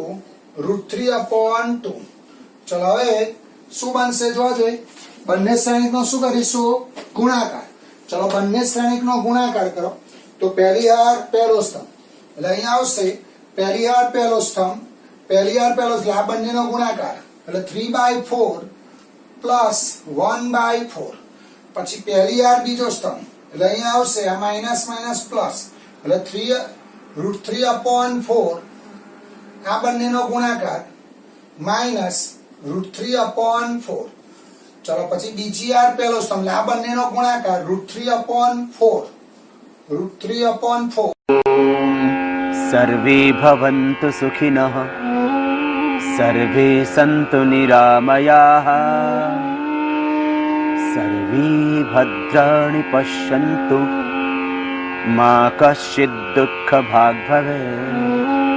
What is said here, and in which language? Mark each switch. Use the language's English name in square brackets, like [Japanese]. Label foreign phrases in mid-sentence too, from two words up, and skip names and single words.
[Gujarati] √3/2 ચલો હવે શું બનશે જોજો બંને શ્રેણિકનો શું કરીશું ગુણાકાર ચલો બંને શ્રેણિકનો ગુણાકાર કરો તો પહેલી હાર પહેલો સ્તંભ એટલે અહીંયા આવશે પહેલી હાર પહેલો સ્તંભ પહેલી હાર પહેલો એટલે આ બંનેનો ગુણાકાર એટલે 3/4 પ્લસ 1/4 પછી પહેલી હાર બીજો સ્તંભ એટલે અહીંયા આવશે આ માઈનસ માઈનસ પ્લસ એટલે 3√3/4 આ બંનેનો ગુણાકાર માઈનસ √3/4 ચલો પછી બીજી હાર પહેલો સ્તંભ એટલે આ બંનેનો ગુણાકાર √3/4 √3/4 [Sanskrit] सर्वे भवन्तु सुखिनः सर्वे सन्तु निरामयाः सर्वे भद्राणि पश्यन्तु मा कश्चित् दुःखभाग् भवेत्।